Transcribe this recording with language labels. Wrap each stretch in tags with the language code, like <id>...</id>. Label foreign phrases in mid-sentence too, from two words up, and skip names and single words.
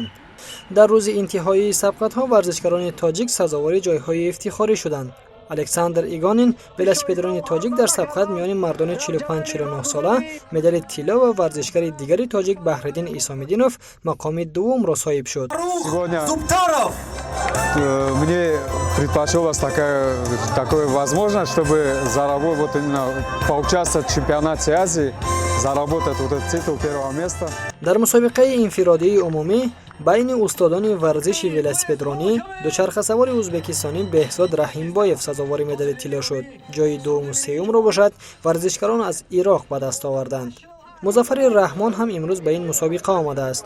<fa>در روز انتهایی سبقت‌ها ورزشکاران تاجیک سزاوار جایهای افتخاری شدند. الکساندر ایگانین ولسپدران تاجیک در سبقت میان مردان 45-49 ساله مدال طلا و ورزشکار دیگری تاجیک بحرالدین ایسامدینوف مقام دوم را صاحب شد.</fa> <ru>Мне предпочелась такая возможность, чтобы заработать, вот именно поучаствовать в чемпионате Азии, заработать вот этот титул первого места.</ru> <fa>در مسابقه انفرادی عمومی بین استادان ورزش ولسپدرانی دوچرخه سوار ازبکستانی بهزاد رحیمبایف سزاوار مدال طلا شد. جای دوم و سوم را باشد ورزشکاران از عراق به دست آوردند. مظفر رحمان هم امروز به این مسابقه آمده است.</fa>